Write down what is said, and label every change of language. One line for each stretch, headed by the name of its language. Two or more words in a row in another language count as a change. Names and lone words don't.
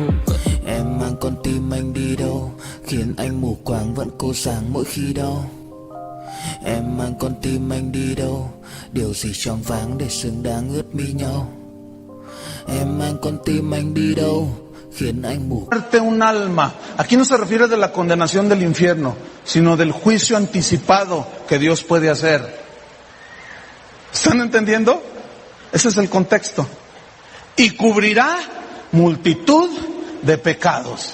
Vietnamese: Em mang con tim anh đi đâu, khiến anh mù quáng vẫn cô sáng mỗi khi đau. Em mang con tim anh đi đâu, điều gì choáng váng để xứng đáng ướt mi nhau. Em mang con tim anh đi đâu, khiến anh mù.
Spanish: Un alma. Aquí no se refiere de la condenación del infierno, sino del juicio anticipado que Dios puede hacer. ¿Están entendiendo? Ese es el contexto. Y cubrirá multitud de pecados.